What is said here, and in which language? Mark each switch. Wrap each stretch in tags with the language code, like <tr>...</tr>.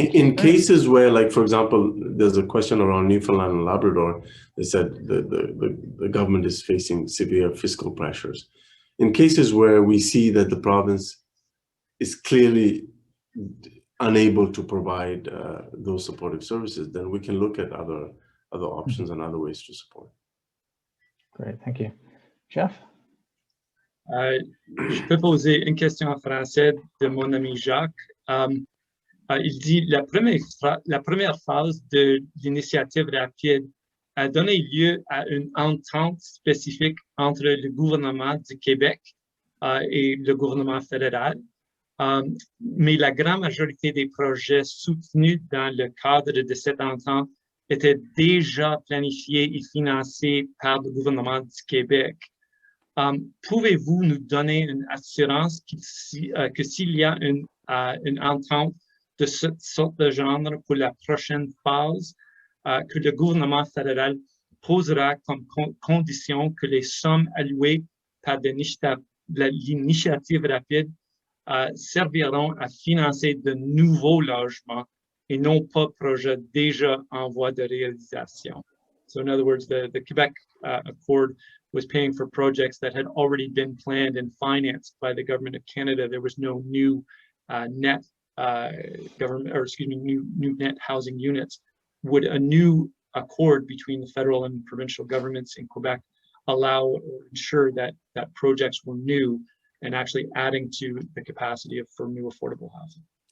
<en>In cases where, like, for example, there's a question around Newfoundland and Labrador, they said the government is facing severe fiscal pressures. In cases where we see that the province is clearly unable to provide those supportive services, then we can look at other options and other ways to support. Great, thank you. Jeff?</en> <fr>Je peux poser une question en français de mon ami Jacques. Il dit la première phase de l'initiative rapide a donné lieu à une entente spécifique entre le gouvernement du Québec et le gouvernement fédéral. Mais la grande majorité des projets soutenus dans le cadre de cette entente étaient déjà planifiés et financés par le gouvernement du Québec. Pouvez-vous nous donner une assurance que s'il y a une entente de cette sorte de genre pour la prochaine phase, que le gouvernement fédéral posera comme condition que les sommes allouées par l'initiative rapide serviront à financer de nouveaux logements et non pas projets déjà en voie de réalisation?</fr> <en>So in other words, the Quebec Accord was paying for projects that had already been planned and financed by the government of Canada. There was no new net new net housing units. Would a new accord between the federal and provincial governments in Quebec allow or ensure that projects were new and actually adding to the capacity for new affordable housing?</en>